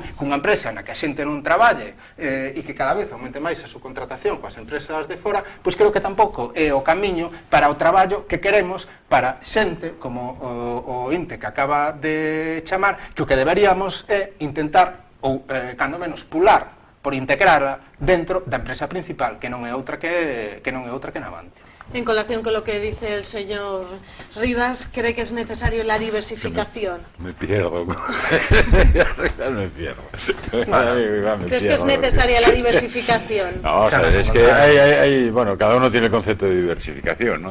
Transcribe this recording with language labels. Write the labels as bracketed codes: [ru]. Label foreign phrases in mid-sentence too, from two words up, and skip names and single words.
[gl] Cunha empresa na que a xente non traballe e que cada vez aumente máis a súa contratación coas empresas de fora, pois creo que tampouco é o camiño para o traballo que queremos para xente como o INTE que acaba de chamar, que o que deberíamos é intentar, ou cando menos pular por integrarla dentro da empresa principal, que non é outra que Navantia. [es] En colación con lo que dice el señor Rivas, ¿cree que es necesario la diversificación? Me pierdo. Me pierdo. ¿Crees que es necesaria la diversificación? No, o sea, es que hay, bueno, cada uno tiene el concepto de diversificación, ¿no?